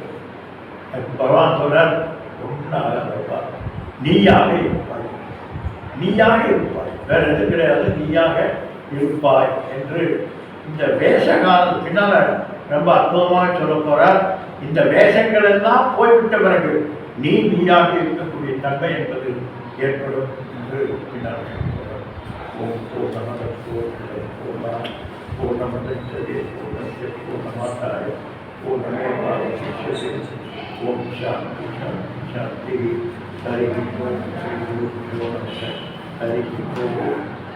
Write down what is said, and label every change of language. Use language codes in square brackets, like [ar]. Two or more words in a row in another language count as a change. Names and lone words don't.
[ta] பகவான் சொல்றார், ஒன்றாக நீயாக இருப்பாய், நீயாக இருப்பாய், வேற எது கிடையாது, நீயாக இருப்பாய் என்று இந்த வேஷ காலம் பின்னால ரொம்ப அற்புதமாக சொல்ல போறார். இந்த வேஷங்கள் எல்லாம் போய்விட்ட பிறகு நீயாக இருக்கக்கூடிய தன்மை என்பது ஏற்படும் என்று பின்னால் சொல்றார். [sa] ஓம் பூர்ணமத பூர்ணமதே பூர்ணஸ்ய பூர்ணமாதாய பூர்ணமேவாவசிஷ்யதே. ஓம் சாந்தி சாந்தி சாந்தி. ஹரி ஓம் ஸ்ரீ குரு நமः. ஹரி ஓம்.